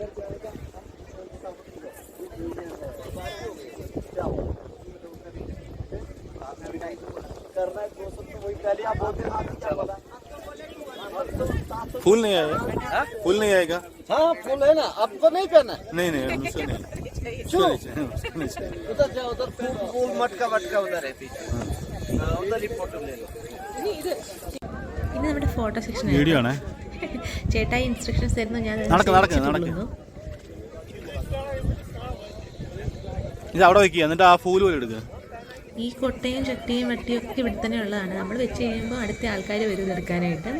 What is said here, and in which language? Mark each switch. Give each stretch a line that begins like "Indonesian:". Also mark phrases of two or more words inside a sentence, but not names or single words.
Hindi: करना है दोस्तों तो वही पहले आप बोलते हैं फूल नहीं आएगा फूल नहीं आएगा हाँ फूल है ना आपको नहीं करना नहीं नहीं मुझसे नहीं उधर जाओ उधर फूल मटका मटका उधर है पीछे उधर ही फोटो ले लो
Malayalam: ഇനി നമ്മുടെ
English: photo session video
Malayalam: ആണ്. ചേട്ടായി ഇൻസ്ട്രക്ഷൻസ് തരുന്നു. ഞാൻ ഇത് അവിടെ വെക്കുക, എന്നിട്ട് ആ ഫൂല് പോലെ എടുക്കുക. ഈ കൊട്ടയും ചട്ടിയും വട്ടിയും ഒക്കെ ഇവിടെ തന്നെ ഉള്ളതാണ്. നമ്മൾ വെച്ച് കഴിയുമ്പോൾ അടുത്ത ആൾക്കാർ വരും എടുക്കാനായിട്ട്.